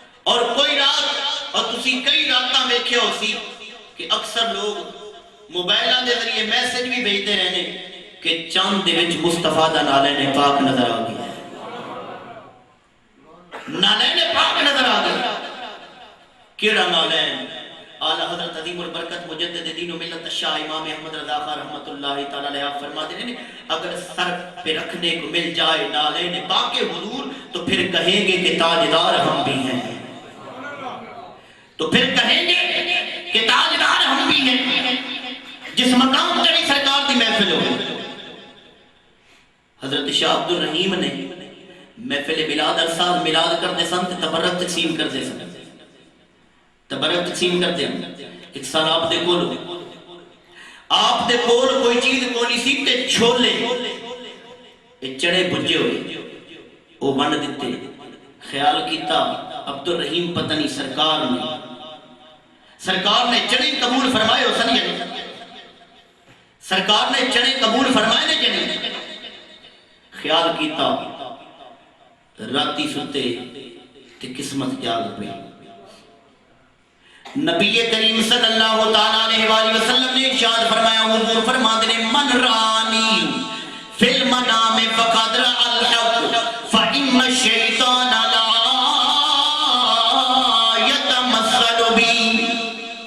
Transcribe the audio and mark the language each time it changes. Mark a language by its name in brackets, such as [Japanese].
[Punjabi] اور کوئی رات اور تسی کئی راتاں ویکھے ہو سی کہ اکثر لوگ موبائلاں دے ذریعے میسج بھی بھیجتے رہنے کہ چاند دے وچ مصطفیٰ دا نالین پاک نظر آ گیا, نالین پاک نظر آ گیا. [Urdu] کیڑا نالین؟ اعلیٰ حضرت عظیم البرکت مجدد دین و ملت شاہ امام احمد رضا خان رحمت اللہ تعالیٰ علیہ فرماتے ہیں اگر سر پہ رکھنے کو مل جائے نالین پاک حضور تو پھر کہیں گے کہ تاجدار ہم بھی ہیں, تو پھر کہیں گے کہ تاجدار ہم بھی ہیں. [Punjabi] جس مقام چڑھی سرکار دی محفل ہو. حضرت شاہ عبد الرحیم نے محفل میلاد ارسال میلاد کرتے سن تبرک تقسیم کرتے سن, تبرک تقسیم کرتے ہیں. ایک سال آپ دے کول کوئی چیز کونی سی تے چھولے چڑے بجے ہوئے وہ ون دیتے. خیال کیتا عبد الرحیم پتہ نہیں سرکار نے چڑے قبول فرمائے ہو سن یا سرکار نے چڑے قبول فرمائے نے جنہیں. خیال کیتا راتی ستے تے قسمت جاگ پہ. [Urdu] نبی کریم صلی اللہ تعالیٰ علیہ وآلہ وسلم نے ارشاد فرمایا, حضور فرماتے ہیں [Arabic] من رانی فی المنام فقد رأى الحق فإن الشیطان لا يتمثل بی.